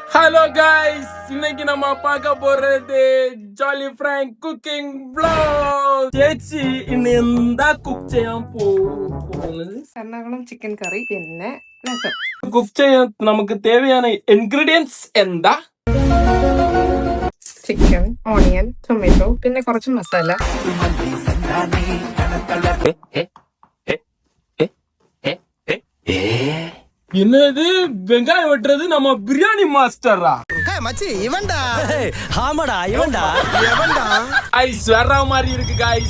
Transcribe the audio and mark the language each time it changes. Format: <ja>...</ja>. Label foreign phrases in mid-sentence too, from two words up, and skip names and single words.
<ta>ஹலோ கைஸ், இன்னைக்கு நம்ம பார்க்க போறது</ta> <en>jolly prank cooking vlog.</en> <ml>ചേച്ചി ഇന്ന് എന്താ കുക്ക് ചെയ്യാൻ പോകുന്നത്? എറണാകുളം ചിക്കൻ കറി പിന്നെ രസം. കുക്ക് ചെയ്യാൻ നമുക്ക് தேவையான ഇൻഗ്രീഡിയൻസ് എന്താ?</ml> <en>chicken, onion, tomato</en> <ml>പിന്നെ കുറച്ച് മസാല.</ml> <ta>என்னது வெங்காயம் வெட்டுறது நம்ம பிரியாணி மாஸ்டரா? மச்சி இவன்டா. ஆமாடா இவன்டா. ஐஸ் வேற மாதிரி இருக்கு கைஸ்.</ta>